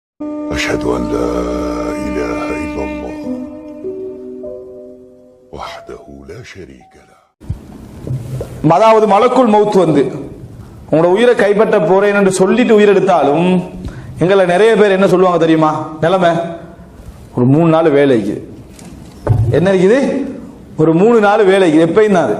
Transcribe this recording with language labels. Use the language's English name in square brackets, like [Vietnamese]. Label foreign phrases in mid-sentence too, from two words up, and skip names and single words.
[Arabic] أشهد أن لا إله إلا الله وحده لا شريك له. [Tamil] அதாவது மலக்குல் மௌத் வந்து உங்களோட உயிரை கைப்பற்ற போறேன் என்று சொல்லிட்டு உயிரெடுத்தாலும் எங்களை நிறைய பேர் என்ன சொல்லுவாங்க தெரியுமா? நிலைமை ஒரு 3 நாள் வேலைக்கு என்ன இருக்குது, ஒரு 3 நாள் வேலைக்கு எப்பயும் தான்.